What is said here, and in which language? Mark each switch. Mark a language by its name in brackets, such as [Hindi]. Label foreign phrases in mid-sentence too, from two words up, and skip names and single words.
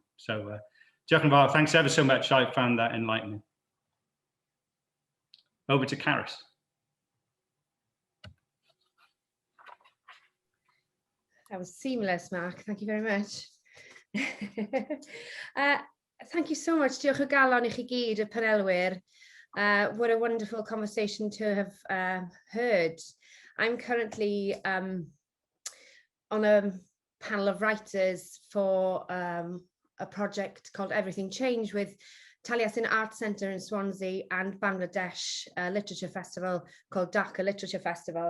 [English] So, Giacomo, thanks ever so much. I found that enlightening. Over to Caris. That was seamless, Mark. Thank you very much. Thank you so much. [Welsh] Diolch o galon I chi gyd, y panelwyr. [English] What a wonderful conversation to have heard. I'm currently on a panel of writers for a project called Everything Change with Taliesin Art Centre in Swansea and Bangladesh Literature Festival called Dhaka Literature Festival.